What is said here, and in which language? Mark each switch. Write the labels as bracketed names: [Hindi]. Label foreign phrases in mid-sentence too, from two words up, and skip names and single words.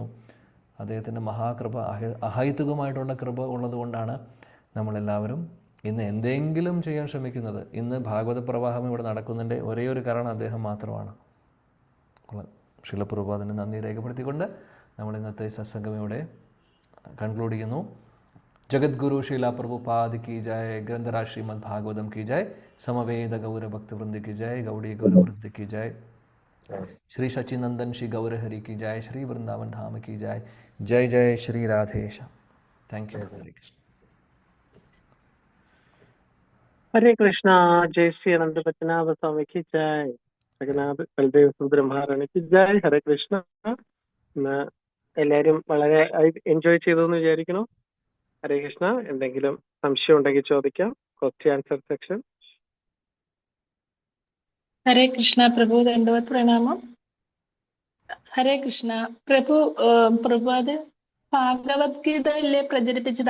[Malayalam] അദ്ദേഹത്തിൻ്റെ മഹാകൃപ, അഹൈതുകമായിട്ടുള്ള കൃപ ഉള്ളതുകൊണ്ടാണ് നമ്മളെല്ലാവരും ഇന്ന് എന്തെങ്കിലും ചെയ്യാൻ ശ്രമിക്കുന്നത്. ഇന്ന് ഭാഗവത പ്രവാഹം ഇവിടെ നടക്കുന്നതിൻ്റെ ഒരേ ഒരു കാരണം അദ്ദേഹം മാത്രമാണ്. ശ്രീലപ്രഭുപാദന് നന്ദി രേഖപ്പെടുത്തിക്കൊണ്ട് നമ്മൾ ഇന്നത്തെ സത്സംഗം ഇവിടെ കൺക്ലൂഡ് ചെയ്യുന്നു. [Hindi] ജഗദ്ഗുരു ശ്രീല പ്രഭുപാദ് की जय, ग्रंथराज श्रीमद् भागवतम की जय, समवेद गौर भक्त वृंद की जय, गौड़ी गौर वृंद की जय, श्री सचिनंदन श्री गौर हरि की जय, श्री वृंदावन धाम की जय. जय जय श्री राधेश. [English] Thank you. [Hindi] हरे कृष्ण. हरे कृष्णा. जय श्री अनंत पद्मनाभ स्वामी की जय, जगन्नाथ बलदेव सुभद्ര മഹാറാണി की जय. [Malayalam] ഹരേ കൃഷ്ണ. എല്ലാവരും വളരെ എൻജോയ് ചെയ്തു എന്ന് വിചാരിക്കുന്നു. ഹരേ കൃഷ്ണ. എന്തെങ്കിലും സംശയം ഉണ്ടെങ്കിൽ ചോദിക്കാം. [English] Question answer section. [Malayalam] ഹരേ കൃഷ്ണ പ്രഭു, ദണ്ഡവത് പ്രണാമം. ഹരേ കൃഷ്ണ പ്രഭു, ഭാഗവത്ഗീത അല്ലേ പ്രചരിപ്പിച്ചത്?